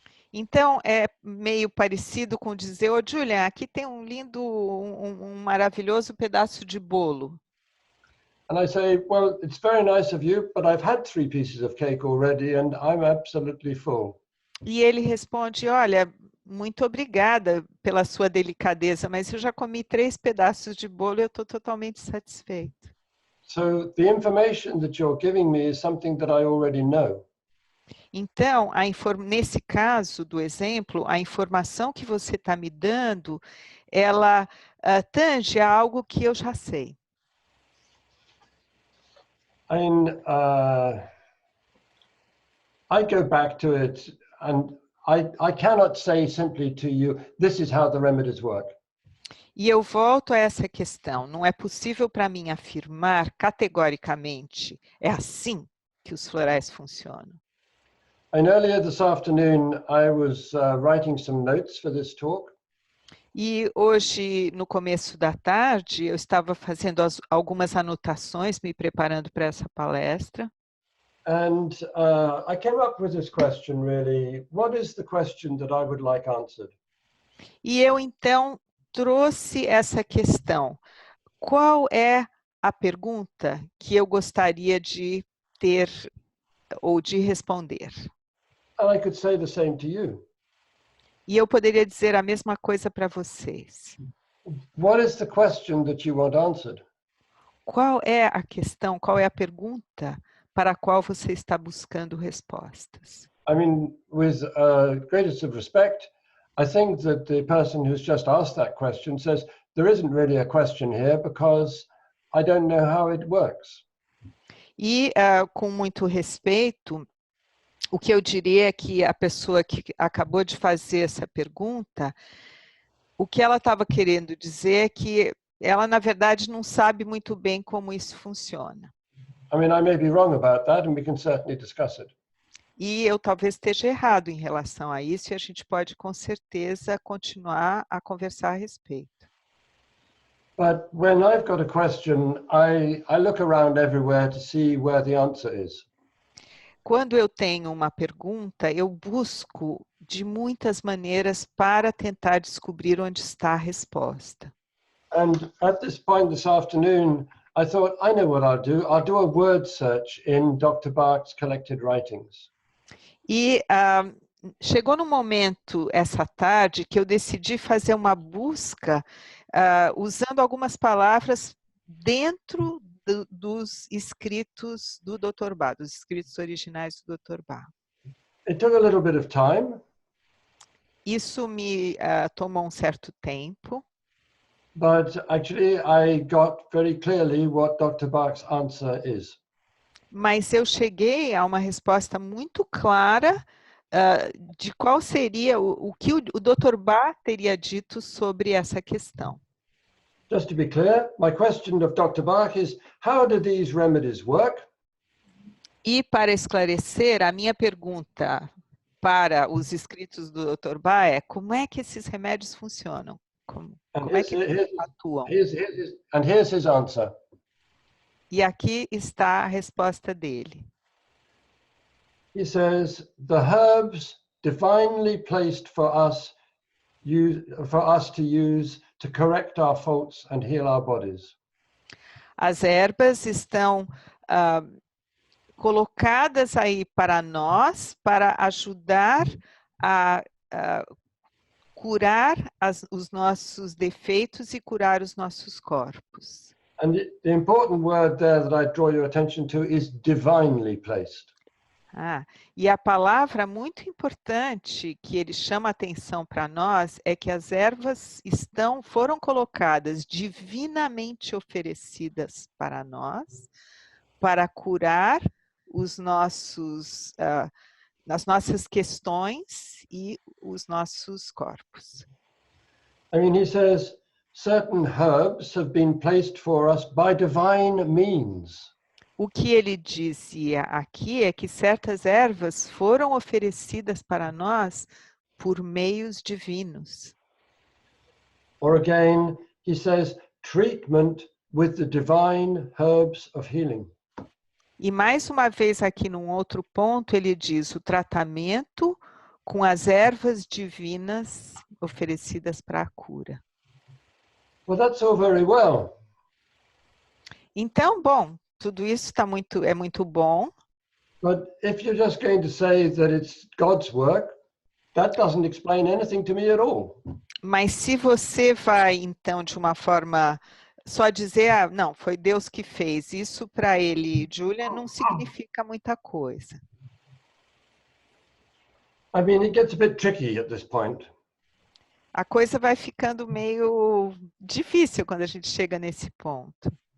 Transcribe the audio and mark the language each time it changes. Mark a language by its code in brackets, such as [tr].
[pt] Então, é meio parecido com dizer, ô Julian, aqui tem um lindo, um maravilhoso pedaço de bolo. [en] And I say, well, it's very nice of you, but I've had 3 pieces of cake already and I'm absolutely full. [pt] E ele responde, olha, muito obrigada pela sua delicadeza, mas eu já comi 3 pedaços de bolo e eu estou totalmente satisfeito. [en] So the information that you're giving me is something that I already know. [pt] Então, nesse caso do exemplo, a informação que você está me dando, ela tange a algo que eu já sei. [en] I mean, I go back to it and I cannot say simply to you, this is how the remedies work. [pt] E eu volto a essa questão. Não é possível para mim afirmar categoricamente, é assim que os florais funcionam. [en] And earlier this afternoon, I was writing some notes for this talk. [pt] E hoje, no começo da tarde, eu estava fazendo algumas anotações, me preparando para essa palestra. [en] And I came up with this question, really. What is the question that I would like answered? [pt] E eu, então, trouxe essa questão. Qual é a pergunta que eu gostaria de ter ou de responder? [en] And I could say the same to you. [pt] E eu poderia dizer a mesma coisa para vocês. [en] What is the question that you want answered? [pt] Qual é a questão, qual é a pergunta para a qual você está buscando respostas? [en] I mean, with greatest of respect, I think that the person who's just asked that question says, there isn't really a question here because I don't know how it works. [pt] E, com muito respeito, o que eu diria é que a pessoa que acabou de fazer essa pergunta, o que ela estava querendo dizer é que ela, na verdade, não sabe muito bem como isso funciona. [en] I mean, I may be wrong about that, and we can certainly discuss it. [pt] E eu talvez esteja errado em relação a isso, e a gente pode, com certeza, continuar a conversar a respeito. [en] But when I've got a question, I look around everywhere to see where the answer is. [pt] Quando eu tenho uma pergunta, eu busco de muitas maneiras para tentar descobrir onde está a resposta. [en] And at this point this afternoon, I thought, I know what I'll do. I'll do a word search in Dr. Bach's collected writings. [pt] E chegou no momento, essa tarde, que eu decidi fazer uma busca usando algumas palavras dentro dos escritos do Dr. Bach, dos escritos originais do Dr. Bach. [en] It took a little bit of time. [pt] Isso me tomou um certo tempo. [en] But actually, I got very clearly what Dr. Bach's answer is. [pt] Mas eu cheguei a uma resposta muito clara de qual seria o que o Dr. Bach teria dito sobre essa questão. [en] Just to be clear, my question of Dr. Bach is, how do these remedies work? [pt] E para esclarecer, a minha pergunta para os escritos do Dr. Bach é: como é que esses remédios funcionam? Como é que eles atuam? [en] And here's his answer. [pt] E aqui está a resposta dele. [en] He says, the herbs divinely placed for us to use to correct our faults and heal our bodies. [pt] As ervas estão colocadas aí para nós, para ajudar a curar os nossos defeitos e curar os nossos corpos. [en] And the important word there that I draw your attention to is divinely placed. [pt] E a palavra muito importante que ele chama a atenção para nós é que as ervas foram colocadas, divinamente oferecidas para nós, para curar os nossos, as nossas questões e os nossos corpos. [en] I mean, he says, certain herbs have been placed for us by divine means. [pt] O que ele dizia aqui é que certas ervas foram oferecidas para nós por meios divinos. [en] Or again, he says, treatment with the divine herbs of healing. [pt] E mais uma vez aqui num outro ponto ele diz o tratamento com as ervas divinas oferecidas para a cura. [en] Well, that's all very well. [pt] Então, bom, tudo isso é muito bom. [en] But if you're just going to say that it's God's work, that doesn't explain anything to me at all. [pt] Mas se você vai, então, de uma forma só dizer, não, foi Deus que fez, isso para ele, Julian, não significa muita coisa. [en] I mean, it gets a bit tricky at this point. [pt] A coisa vai ficando meio difícil quando a gente chega nesse ponto.